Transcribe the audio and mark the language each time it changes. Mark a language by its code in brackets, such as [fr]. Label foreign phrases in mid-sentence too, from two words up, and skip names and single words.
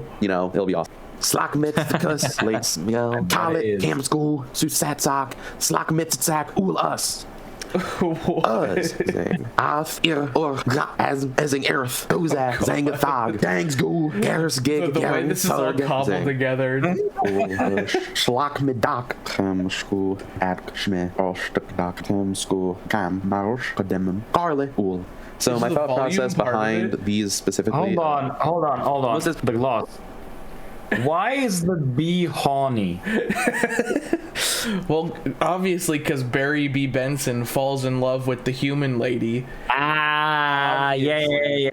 [en] It'll be awesome. Slakmitzikus, late, Kalit, Cam School, Susatsak, Slakmitzak, Ul Us. Us, Af, Ir, Or, as in Earth, Ozak, Zangathog, Dangsgoo, Garis Gig, The way this is all cobbled together. Schlak Medak, Kam School, Adkshme, Ostakdak, Kam School, Kam Marsh, Kademum, Garle, Ul. So my thought process behind these specifically. Hold on. What's this? The gloss. Why is the bee horny? Well, obviously, because Barry B. Benson falls in love with the human lady. Yeah.